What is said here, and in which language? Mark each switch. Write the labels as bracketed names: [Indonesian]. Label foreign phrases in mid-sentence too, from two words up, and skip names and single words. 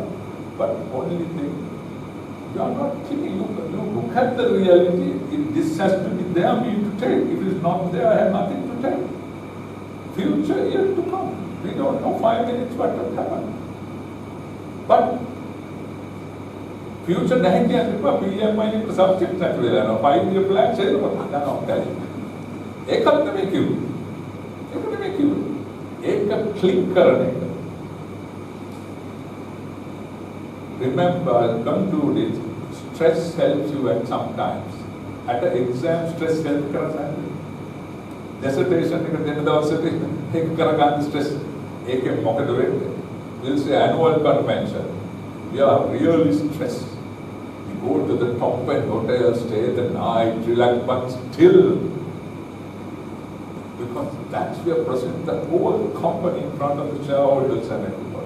[English] But only thing, you are not thinking. You look at the reality. If this has to be there, we need to take. If it's not there, I have nothing to take. Future yet to come. We don't know 5 minutes what will happen. But future [Sinhala] නැහැ කියන්නේ PMI එක subject නැති වෙලා යනවා. [English] 5-year plan [Sinhala] සේරම යනවා දැන්. ඒකත් නෙමෙයි කිව්වේ. ඒක නෙමෙයි කිව්වේ. ඒක click කරන එක. [English] Remember, I'll conclude it. Stress helps you at some times. At an exam, stress helps [Sinhala] කරගන්න. Dissertation එක දෙන්න දවසට ඒක කරගන්න stress. ඒකෙන් මොකද වෙන්නේ? [English] We'll say annual convention. We are really stressed. We go to the top end hotel, stay the night, relax, but still, because that's we are presenting the whole company in front of the shareholders and everybody.